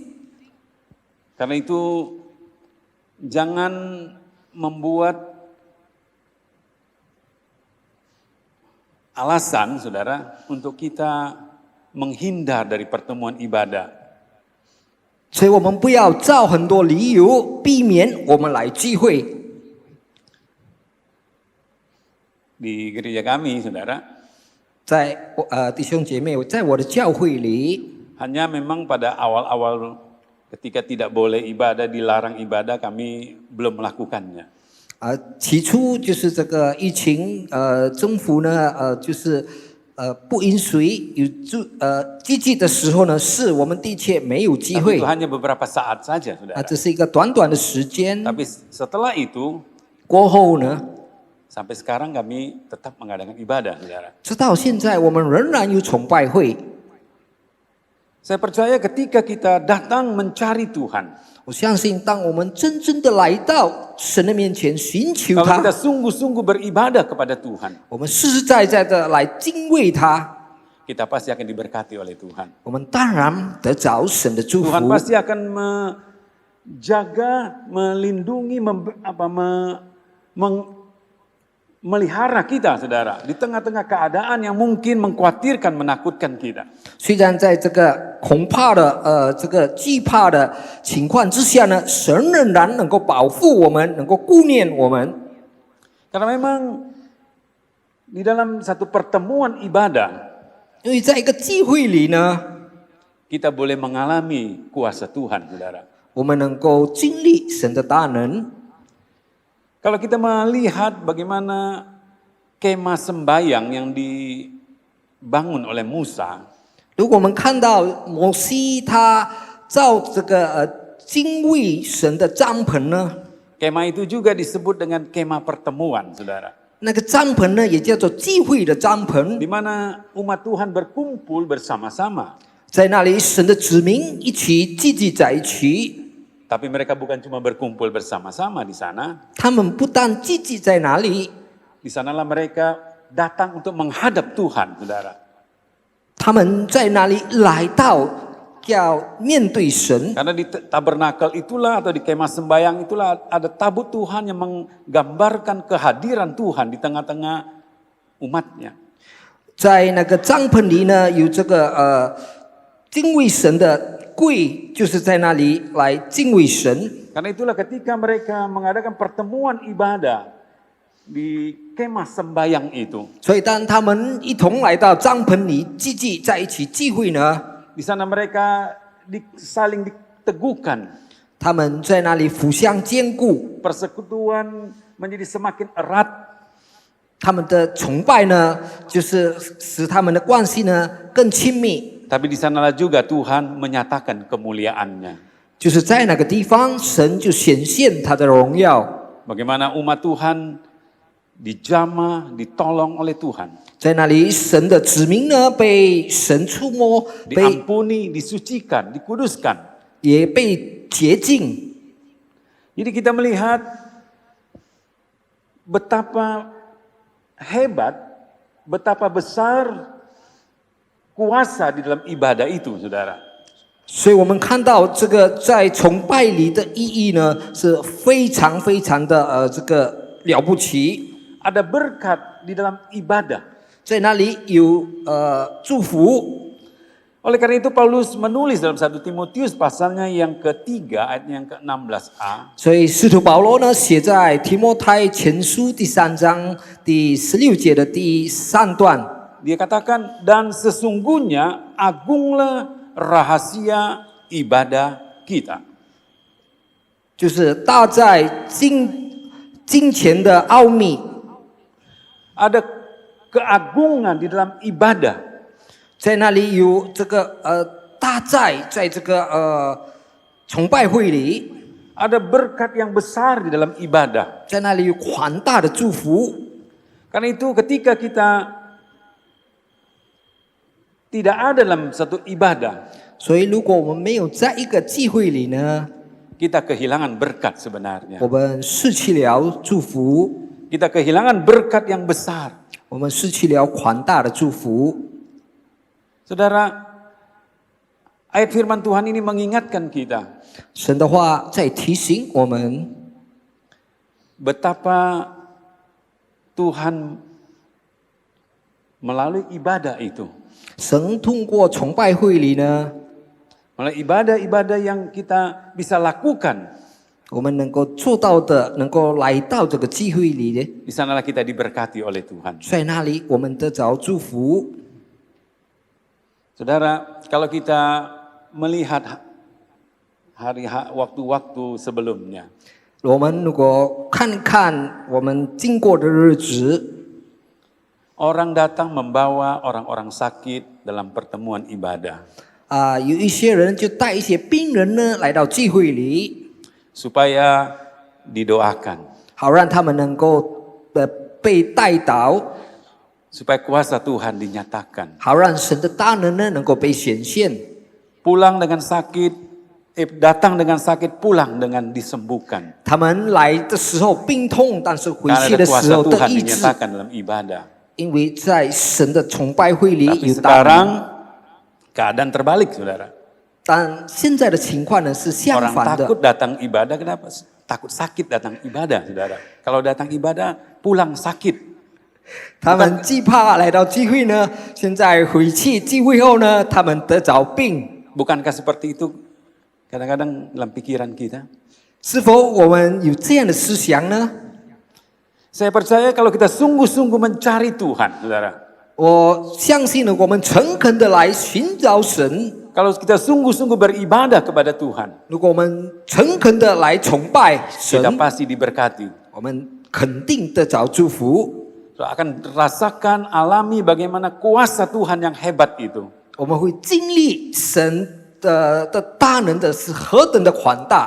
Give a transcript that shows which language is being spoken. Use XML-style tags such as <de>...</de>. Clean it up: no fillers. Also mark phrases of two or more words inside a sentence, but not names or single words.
<id>Karena itu jangan membuat alasan, saudara, untuk kita menghindar dari pertemuan ibadah.</id> <zh>所以我们不要找很多理由避免我们来聚会。</zh> <id>Di gereja kami, saudara,</id> <zh>在弟兄姐妹，在我的教会里，</zh> <id>hanya memang pada awal-awal ketika tidak boleh ibadah, dilarang ibadah, kami belum melakukannya.</id> <zh>起初就是这个疫情，政府呢，就是不允许有聚集的时候呢，是我们的确没有机</zh> <id>Tapi</id> <zh>会</zh> <id>itu hanya beberapa saat saja, saudara.</id> <zh>这是一个短短的时间。</zh> <id>Tapi setelah itu,</id> <zh>过后呢，</zh> <id>sampai sekarang kami tetap mengadakan ibadah, saudara.</id> <zh>直到现在我们仍然有崇拜会。</zh> <id>Saya percaya ketika kita datang mencari Tuhan,</id> <zh>我相信，当我们真正的来到神的面前寻求</zh> <id>kalau</id> <zh>他</zh> <id>kita，sungguh-sungguh beribadah kepada Tuhan,</id> <zh>我们实实在在的来敬畏他，</zh> <id>kita pasti akan diberkati oleh Tuhan.</id> <zh>我们当然得着神的祝福。</zh> <id>Tuhan pasti akan menjaga, melindungi, melihara kita, saudara, di tengah-tengah keadaan yang mungkin mengkhawatirkan, menakutkan kita.</id> <zh>虽然在这个恐怕的这个惧怕的情况之下呢，神仍然能够保护我们，能够顾念我们。</zh> <id>Karena memang di dalam satu pertemuan ibadah,</id> <zh>因为在一个聚会里呢，</zh> <id>kita boleh mengalami kuasa Tuhan, saudara.</id> <zh>我们能够经历神的大能。</zh> <id>Kalau kita melihat bagaimana kemah sembayang yang dibangun oleh Musa,</id> <zh>如果我们看到摩西他造这个敬畏神的帐篷呢，</zh> <id>kemah itu juga disebut dengan kemah pertemuan, saudara.</id> <zh>那个帐篷呢也叫做聚会的帐篷，</zh> <id>Di mana umat Tuhan berkumpul bersama-sama.</id> <zh>在那里神的子民一起聚集在一起。</zh> <id>Tapi mereka bukan cuma berkumpul bersama-sama di sana.</id> <zh>他们不但聚集在哪里，</zh> <id>Di sanalah mereka datang untuk menghadap Tuhan, saudara.</id> <zh>他们在那里来到要面对神。</zh> <id>Karena di tabernakel itulah atau di kemah sembayang itulah ada tabut Tuhan yang menggambarkan kehadiran Tuhan di tengah-tengah umatnya.</id> <zh>在那个帐篷里呢，有这个敬畏神的柜，就是在那里来敬畏神。</zh> <id>Karena itulah ketika mereka mengadakan pertemuan ibadah di kemah sembayang itu,</id> <zh>所以当他们一同来到帐篷里聚集在一起聚会呢，</zh> <id>di sana mereka saling diteguhkan.</id> <zh>他们在那里互相兼顾，</zh> <id>Persekutuan menjadi semakin erat.</id> <zh>他们的崇拜呢，就是使他们的关系呢更亲密。</zh> <id>Tapi di sanalah juga Tuhan menyatakan kemuliaannya.</id> <zh>就是在那个地方，神就显现他的荣耀。</zh> <id>Bagaimana umat Tuhan dijamah, ditolong oleh Tuhan.</id> <zh>在那里，神的子民呢被神触摸，被</zh> <id>Diampuni, disucikan, dikuduskan.</id> <zh>也被洁净。</zh> <id>Jadi kita melihat betapa hebat, betapa besar kuasa di dalam ibadah itu, saudara.</id> <zh>所以我们看到这个在崇拜里的意义呢，是非常非常的这个了不起。</zh> <id>Ada berkat di dalam ibadah.</id> <zh>在那里有祝福。</zh> <id>Oleh karena itu Paulus menulis dalam 1 Timotius pasalnya yang ketiga ayat yang ke-16a.</id> <zh>所以使徒保罗呢写在提摩太前书第3章第16节的第3段，</zh> <id>Dia katakan, dan sesungguhnya agunglah rahasia ibadah kita.</id> <zh>就是大在金钱的奥秘。</zh> <id>Ada keagungan di dalam ibadah.</id> <zh>在那里有这个大在这个崇拜会里，</zh> <id>Ada berkat yang besar di dalam ibadah.</id> <zh>在那里有宽大的祝福。</zh> <id>Karena itu ketika kita tidak ada dalam satu ibadah,</id> <zh>所以如果我们没有在一个聚会里呢，</zh> <id>kita kehilangan berkat sebenarnya.</id> <zh>我们失去了祝福，</zh> <id>Kita kehilangan berkat yang besar.</id> <zh>我们失去了宽大的祝福。</zh> <id>Saudara, ayat firman Tuhan ini mengingatkan kita</id> <zh>神的话在提醒我们，</zh> <id>betapa Tuhan melalui ibadah itu,</id> <zh>神通过崇拜会里呢，</zh> <id>melalui ibadah-ibadah yang kita bisa lakukan,</id> <zh>我们能够做到的，能够来到这个聚会里的，</zh> <id>di sanalah kita diberkati oleh Tuhan.</id> <zh>在那里我们得着祝福。</zh> <id>Saudara, kalau kita melihat waktu-waktu sebelumnya,</id> <zh>我们如果看看我们经过的日子，</zh> <id>orang datang membawa orang-orang sakit dalam pertemuan ibadah,</id> <zh>有一些人就带一些病人呢来到聚会里，</zh> <id>supaya didoakan,</id> <zh>好让他们能够被带祷，</zh> <id>supaya kuasa Tuhan dinyatakan.</id> <zh>好让神的大能呢能够被显现。</zh> <id>Pulang dengan sakit, datang dengan sakit, pulang dengan disembuhkan.</id> <zh>他们来的时候病痛，但是回</zh> <id>Karena</id> <zh>去</zh> <id>ada</id> <zh>的时</zh> <id>kuasa</id> <zh>候得</zh> <id>Tuhan</id> <zh>医治，</zh> <id>dinyatakan dalam ibadah.</id> <zh>因为在神的崇拜会里</zh> <id>Tapi</id> <zh>有大能。</zh> <id>sekarang keadaan terbalik, saudara.</id> <zh>但现在的情况呢是相</zh> <id>Orang</id> <zh>反的，</zh> <id>takut datang ibadah, kenapa? Takut sakit datang ibadah, saudara. Kalau datang ibadah, pulang sakit.</id> <zh>他们惧怕来到聚会呢，现在回去聚会后呢，他们得着病。</zh> <id>Bukankah seperti itu kadang-kadang dalam pikiran kita?</id> <zh>是否我们有这样的思想呢？</zh> <id>Saya percaya kalau kita sungguh-sungguh mencari Tuhan, saudara.</id> <zh>我相信呢，我们诚恳的来寻找神。</zh> <id>Kalau kita sungguh-sungguh beribadah kepada Tuhan,</id> <zh>如果我们诚恳的来崇拜神，</zh> <id>kita pasti diberkati.</id> <zh>我们肯定得着祝福。</zh> <id>Akan rasakan, alami bagaimana kuasa Tuhan yang hebat itu.</id> <zh>我们会经历神的大能的是何等的宽大。</zh>